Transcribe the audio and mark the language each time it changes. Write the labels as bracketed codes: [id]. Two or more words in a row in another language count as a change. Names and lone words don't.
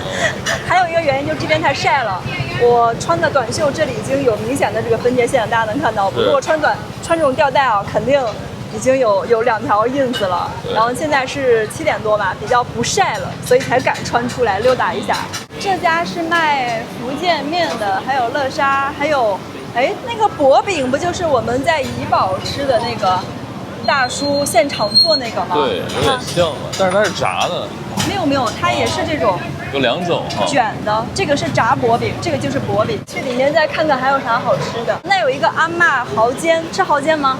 [zh] 還有一個原因就是這邊太曬了，我穿的短袖這裡已經有明顯的這個分界線，大家能看到。如果穿這種吊帶啊，肯定已經有2條印子了。然後現在是7點多吧，比較不曬了，所以才敢穿出來溜達一下。這家是賣福建麵的，還有樂沙，還有那個薄餅不就是我們在怡保吃的那個大叔現場做那個嗎？對，有點像了，但是它是炸的。沒有，它也是這種。有2種捲的，這個是炸薄餅，這個就是薄餅。去裡面再看看還有啥好吃的。那有一個阿嬤蠔煎，吃蠔煎嗎？